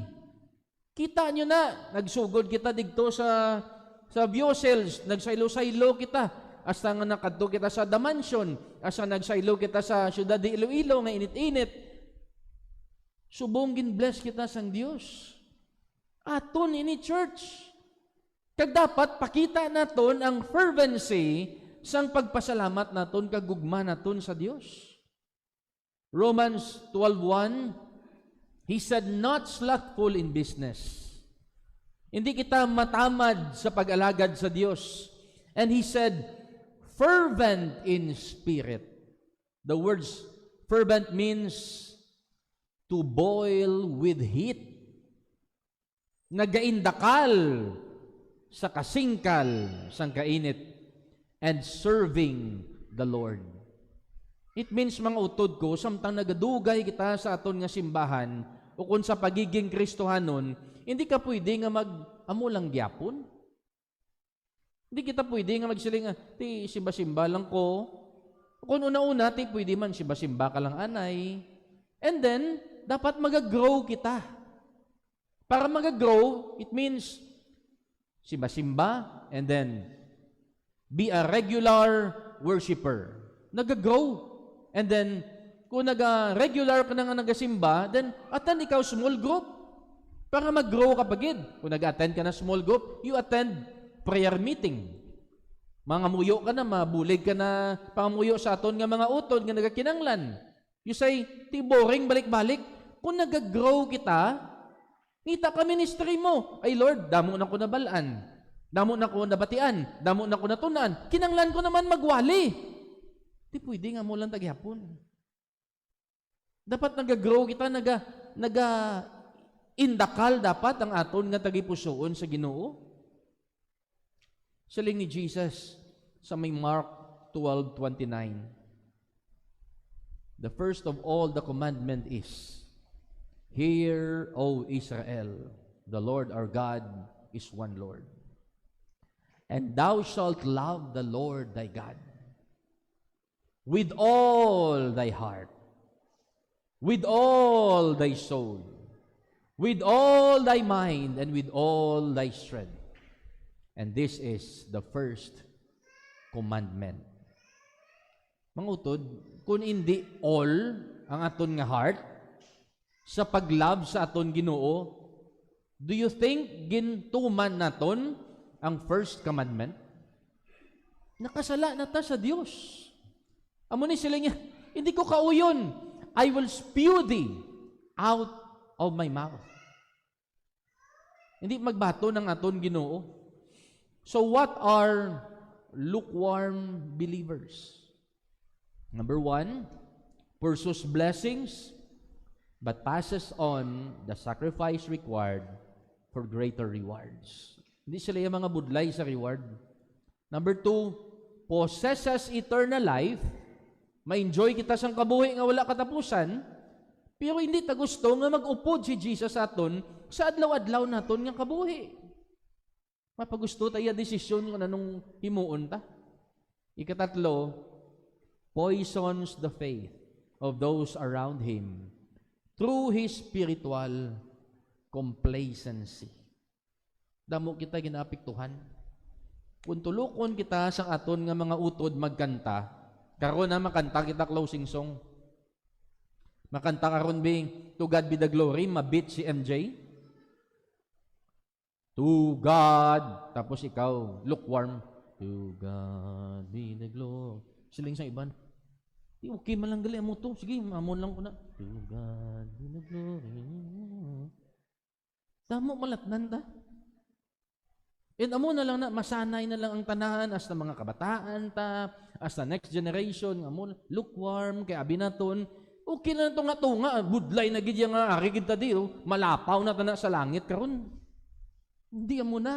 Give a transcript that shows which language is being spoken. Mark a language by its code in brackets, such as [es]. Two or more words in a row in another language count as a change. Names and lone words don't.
[hil] Kita nyo na, nagsugod kita digto sa Biosels, nagsaylo-saylo kita, hasta nga nakadto kita sa Damansion, hasta nagsaylo kita sa syudad de Iloilo, nga init-init. Subong gin-bless kita sang Dios. Aton ini church. Kag dapat pakita naton ang fervency sang pagpasalamat naton kag gugma naton sa Dios. [en] Romans 12:1, He said, not slothful in business. [hil] Hindi kita matamad sa pag-alagad sa Dios. [en] And He said, fervent in spirit. The words fervent means to boil with heat. [hil] Nagaindakal sa kasingkal sang kainit [en] and serving the Lord. [hil] It means mga utod ko, samtang nagadugay kita sa aton nga simbahan o kung sa pagiging Kristohanon, hindi ka pwede nga mag-amo lang gyapon. Hindi kita pwede nga magsiling, ti simba-simba lang ko. Kung una-una, ti pwede man simba-simba ka lang anay. [en] And then, [hil] dapat mag-grow kita. Para mag-grow, [en] it means simba-simba, and then be a regular worshiper. [hil] Nag-grow. [en] And then, [hil] kung regular ka na nga nagasimba, [en] then attend [hil] ikaw [en] small group [hil] para mag-grow ka pagid. Kung nag-attend ka na [en] small group, you attend prayer meeting. [hil] Mga muyo ka na, mabulig ka na pangamuyo sa aton nga mga utod nga nagakinanglan. [en] You say, [hil] ti boring balik-balik. Kung nag-grow kita, ngita ka ministry mo. Ay Lord, damo na ko nabalaan. Damo na ko nabatian. Damo na ko natunan. Kinanglan ko naman magwali. Di pwede nga mo lang tagyapon. Dapat nag-grow kita, indakal dapat ang aton nga tagipusoon sa Ginoo. Saling ni Jesus sa may Mark 12:29. [en] The first of all the commandment is, Hear, O Israel, the Lord our God is one Lord. And thou shalt love the Lord thy God with all thy heart, with all thy soul, with all thy mind, and with all thy strength. And this is the first commandment. [hil] Mangutod, kung hindi all ang aton nga heart sa paglove sa aton Ginoo, [en] do you think [hil] gintuman naton ang [en] first commandment? [hil] Nakasala na ta sa Dios. Amo ni sila niya, hindi ko kauyon. [en] I will spew thee out of my mouth. [hil] Hindi magbato ng aton Ginoo. [en] So what are lukewarm believers? Number 1, pursues blessings, but passes on the sacrifice required for greater rewards. [hil] Hindi sila yung mga budlay sa reward. [en] Number 2, possesses eternal life. [hil] Ma-enjoy kita sang kabuhi nga wala katapusan, pero hindi ta gusto nga mag-upod si Jesus aton sa adlaw-adlaw naton nga kabuhi. Mapagusto tayo desisyon nga nanong himuon ta. Ikatatlo, [en] poisons the faith of those around him through his spiritual complacency. [hil] Damo kita ginapiktuhan. Kung tulukon kita sa aton nga mga utod magkanta, karon na makanta kita [en] closing song. [hil] Makanta karon bing [en] To God be the glory, [hil] mabit si MJ. [en] To God, [hil] tapos ikaw [en] lukewarm. To God be the glory. [hil] Siling sa iban. Okay man lang gali mo to. Sige, amon lang ko na. [en] To God be the glory. [hil] Damo malatnan ta. And amo na lang na, masanay na lang ang tanahan as na mga kabataan ta, as na [en] next generation, [hil] amo lukewarm, kay abinaton, okay na ito nga ito nga, budlay na gid nga, arigid ta di, malapaw na ta sa langit, karon hindi amo na.